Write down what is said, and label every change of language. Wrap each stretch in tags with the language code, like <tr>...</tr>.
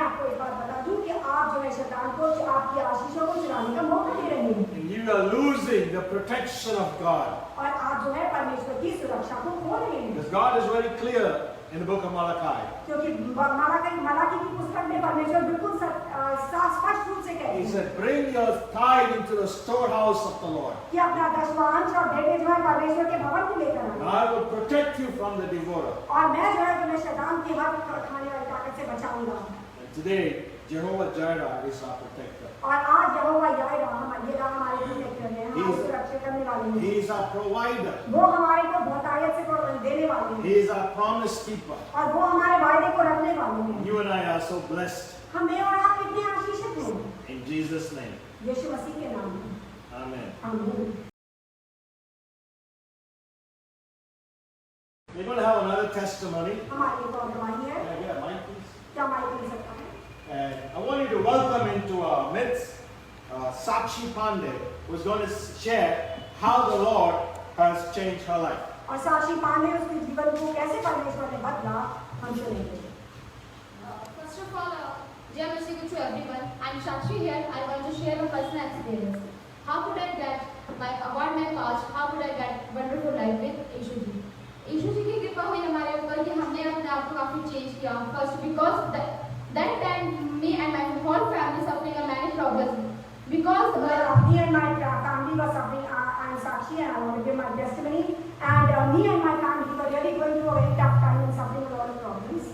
<hi>मैं आपको एक बात बता दूं कि आप जो है शैतान को आपकी आशीषों को चुराने का मौका दे रहे हैं</hi> <en>And you are losing the protection of God.</en> <hi>और आप जो है परमेश्वर की सुरक्षा को खो रहे हैं</hi> <en>Because God is very clear in the book of Malachi.</en> <hi>क्योंकि मलाकी की पुस्तक में परमेश्वर बिल्कुल स्पष्ट रूप से कहते</hi> <en>He</en> <hi>हैं</hi> <en>said, bring your tithe into the storehouse of the Lord.</en> <hi>कि अपना दशवांश और भेंटें जो है परमेश्वर के भवन में लेकर</hi> <en>And</en> <hi>आए</hi> <en>I will protect you from the devourer.</en> <hi>और मैं जो है तुम्हें शैतान की हर खाने वाली ताकत से बचाऊंगा</hi> <en>And today, Jehovah Jireh is our protector.</en> <hi>और आज यहोवा यायरा हमारे प्रोटेक्टर हैं हमारी सुरक्षा करने वाले हैं</hi> <en>He is our provider.</en> <hi>वो हमारे को बहुतायत से देने वाले हैं</hi> <en>He is our promise keeper.</en> <hi>और वो हमारे वायदे को रखने वाले हैं</hi> <en>You and I are so blessed.</en> <hi>हमें और आप कितने आशीषित हैं</hi> <en>In Jesus' name.</en> <hi>यीशु मसीह के नाम में</hi> <en>Amen.</en> <hi>आमीन</hi> <en>We're going to have another testimony.</en> <hi>हमारी एक और गवाही है</hi> <en>Can I get a mic, please?</en> <hi>क्या माइक मिल सकता है</hi> <en>And I want you to welcome into our midst Sakshi Pandey, who is going to share how the Lord has changed her life.</en> <hi>और साक्षी पांडे उसके जीवन को कैसे परमेश्वर ने बदला हम सुनेंगे</hi> <en>First of all, dear Mr. to everyone, I'm Shakshi here. I want to share a personal experience. How could I get my award my past? How could I get wonderful life with Ishu ji?</en> <hi>Ishu ji की कृपा हुई हमारे ऊपर कि हमने अपने आप को काफी चेंज किया.</hi> <en>First because that time me and my whole family suffering a many problems. Because Me and my family were suffering. I'm Sakshi and I want to give my testimony. And me and my family were really going through a very tough time and suffering a lot of problems.</en>